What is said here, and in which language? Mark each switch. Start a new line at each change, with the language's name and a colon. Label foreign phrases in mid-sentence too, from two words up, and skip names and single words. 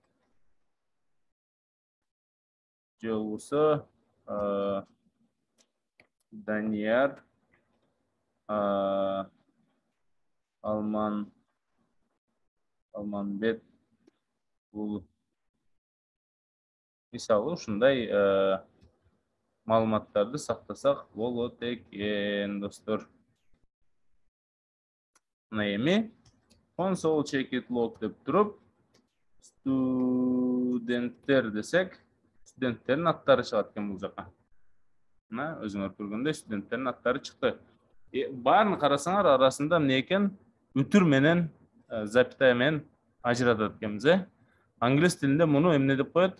Kyrgyz: Же болбосо Данияр Алманбет уулу. Мисалы ушундай маалыматтарды сактасак болот экен, достор. Мына эми
English: console check it log
Kyrgyz: деп туруп, студенттер десек, студенттердин аттары чыгат экен бул жака. Мына өзүңөр көргөндөй студенттердин аттары чыкты. Баарын карасаңар, арасында эмне экен? Үтүр менен запятая менен ажыратат экенбиз, Англис тилинде муну эмне деп коет?